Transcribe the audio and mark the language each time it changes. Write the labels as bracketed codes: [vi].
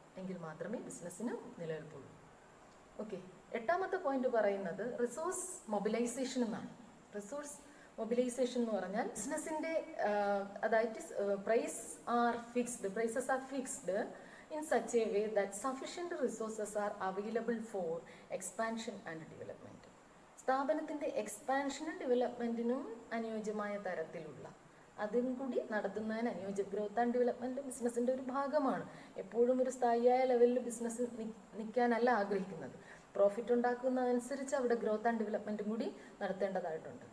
[ml] എങ്കിൽ മാത്രമേ ബിസിനസ്സിന് നിലനിൽപ്പുള്ളൂ. ഓക്കെ, എട്ടാമത്തെ പോയിന്റ് പറയുന്നത് റിസോഴ്സ് മൊബിലൈസേഷൻ എന്നാണ്. റിസോഴ്സ് മൊബിലൈസേഷൻ എന്ന് പറഞ്ഞാൽ ബിസിനസ്സിന്റെ അതായത് [en] Prices are fixed in such a way that sufficient resources are available for expansion and development. [ml] സ്ഥാപനത്തിന്റെ എക്സ്പാൻഷനും ഡെവലപ്മെന്റിനും അനുയോജ്യമായ തരത്തിലുള്ള അതും കൂടി നടത്തുന്നതിന് ഗ്രോത്ത് ആൻഡ് ഡെവലപ്മെന്റ് ബിസിനസിന്റെ ഒരു ഭാഗമാണ്. എപ്പോഴും ഒരു സ്ഥായിയായ ലെവലിൽ ബിസിനസ് നിൽക്കാനല്ല ആഗ്രഹിക്കുന്നത്. പ്രോഫിറ്റ് ഉണ്ടാക്കുന്നതനുസരിച്ച് അവിടെ ഗ്രോത്ത് ആൻഡ് ഡെവലപ്മെന്റും കൂടി നടത്തേണ്ടതായിട്ടുണ്ട്.